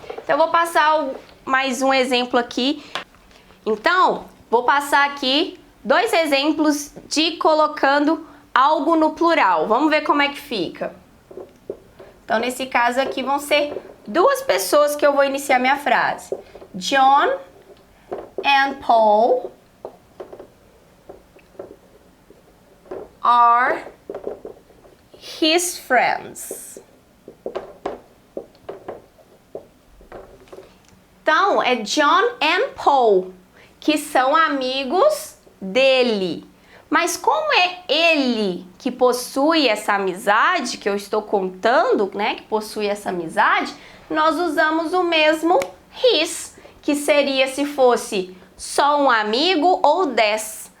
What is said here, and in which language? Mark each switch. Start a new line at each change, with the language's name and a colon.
Portuguese: Então eu vou passar mais um exemplo aqui. Então, vou passar aqui 2 exemplos de colocando algo no plural. Vamos ver como é que fica. Então, nesse caso aqui vão ser 2 pessoas que eu vou iniciar minha frase.
English: John and Paul are his friends.
Portuguese: Então, é John and Paul, que são amigos dele. Mas como é ele que possui essa amizade, que eu estou contando, né, que possui essa amizade, nós usamos o mesmo his, que seria se fosse só um amigo ou 10.